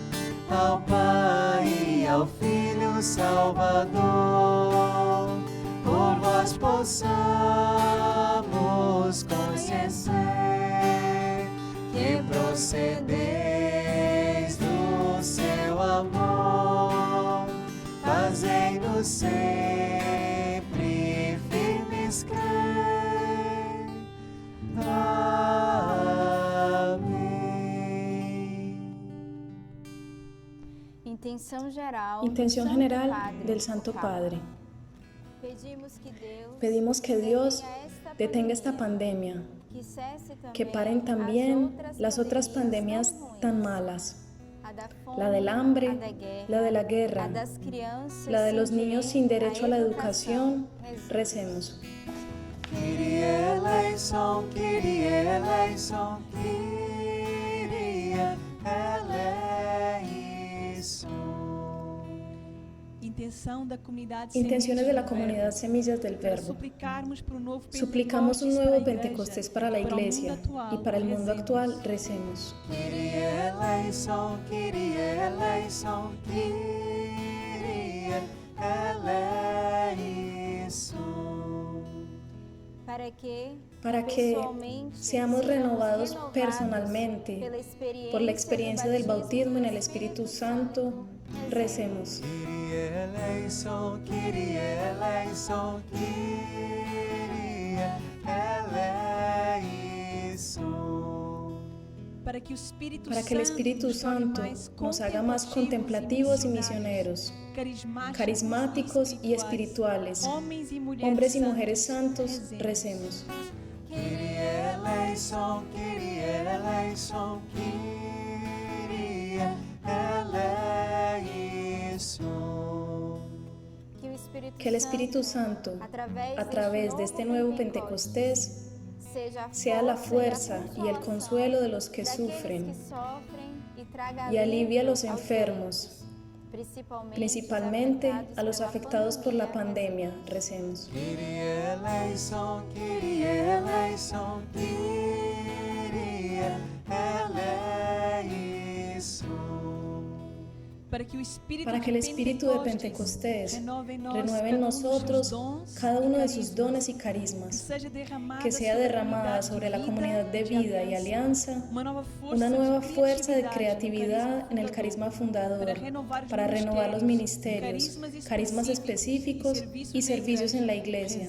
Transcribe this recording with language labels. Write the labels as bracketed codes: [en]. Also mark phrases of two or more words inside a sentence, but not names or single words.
[pt] Ao Pai e ao Filho Salvador, por nós possamos conhecer que procedeis do seu amor, fazei-nos sempre firmes crer. Amém. [es] Intención general del Santo Padre. Pedimos que Dios detenga esta pandemia, que paren también las otras pandemias tan malas, la del hambre, la de la guerra, la de los niños sin derecho a la educación. Recemos. [el] Κύριε ελέησον, Κύριε ελέησον, Κύριε ελέησον. [es] Intenciones de la comunidad Semillas del Verbo. Suplicamos un nuevo Pentecostés para la Iglesia y para el mundo actual. Recemos. [el] Κύριε ελέησον, Κύριε ελέησον, Κύριε ελέησον. [es] Para que seamos renovados personalmente por la experiencia del bautismo en el Espíritu Santo. Recemos. [el] Κύριε ελέησον, Κύριε ελέησον, Κύριε ελέησον. [es] Para que el Espíritu Santo nos haga más contemplativos y misioneros, carismáticos y espirituales, hombres y mujeres santos. Recemos. [el] Κύριε ελέησον, Κύριε ελέησον, Κύριε ελέησον. [es] Que el Espíritu Santo, a través de este nuevo Pentecostés, sea la fuerza y el consuelo de los que sufren y alivie a los enfermos, principalmente a los afectados por la pandemia. Recemos. [el] Κύριε ελέησον, Κύριε ελέησον, Κύριε ελέησον. [es] Para que el Espíritu de Pentecostés renueve en nosotros cada uno de sus dones y carismas, que sea derramada sobre la comunidad de vida y alianza una nueva fuerza de creatividad en el carisma fundador, para renovar los ministerios, carismas específicos y servicios en la Iglesia.